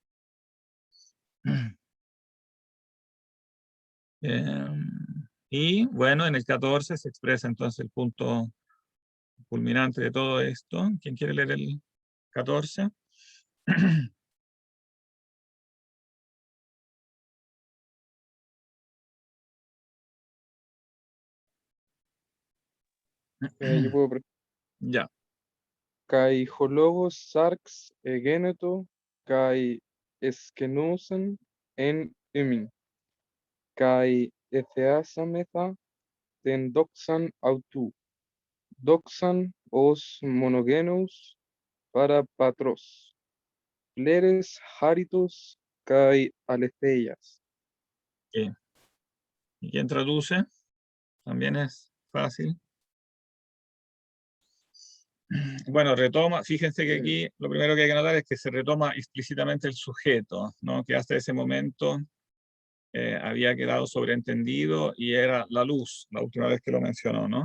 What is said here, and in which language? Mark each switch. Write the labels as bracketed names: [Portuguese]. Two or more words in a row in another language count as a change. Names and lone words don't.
[Spanish] Y bueno, en el 14 se expresa entonces el punto culminante de todo esto. ¿Quién quiere leer el 14? Yo puedo Ya. [Greek] Καὶ ὁ λόγος σὰρξ ἐγένετο, καὶ ἐσκήνωσεν ἐν ἡμῖν, καὶ ἐθεασάμεθα τὴν δόξαν αὐτοῦ, δόξαν ὡς μονογενοῦς παρὰ πατρός, πλήρης χάριτος καὶ ἀληθείας. [Spanish] ¿Y quién traduce? También es fácil. Bueno, retoma, fíjense que aquí lo primero que hay que notar es que se retoma explícitamente el sujeto, ¿no? Que hasta ese momento había quedado sobreentendido y era la luz, la última vez que lo mencionó, ¿no?